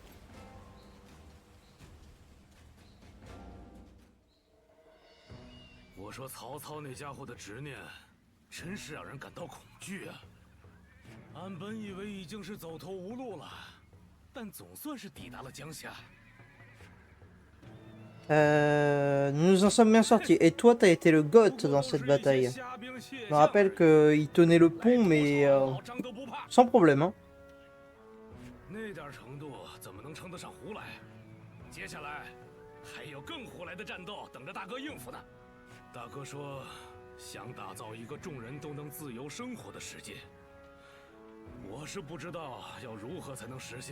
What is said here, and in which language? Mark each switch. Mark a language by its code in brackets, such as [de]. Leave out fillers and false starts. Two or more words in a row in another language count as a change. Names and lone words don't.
[zh] 我说曹操那家伙的执念，真是让人感到恐惧啊！俺本以为已经是走投无路了，但总算是抵达了江夏。 [fr] Nous nous en sommes bien sortis. Et toi, t'as été le GOAT dans cette bataille. Je me rappelle qu'il tenait le pont, mais sans problème. Hein. [zh] 那点程度怎么能称得上胡来？接下来还有更胡来的战斗等着大哥应付呢。大哥说，想打造一个众人都能自由生活的世界。我是不知道要如何才能实现。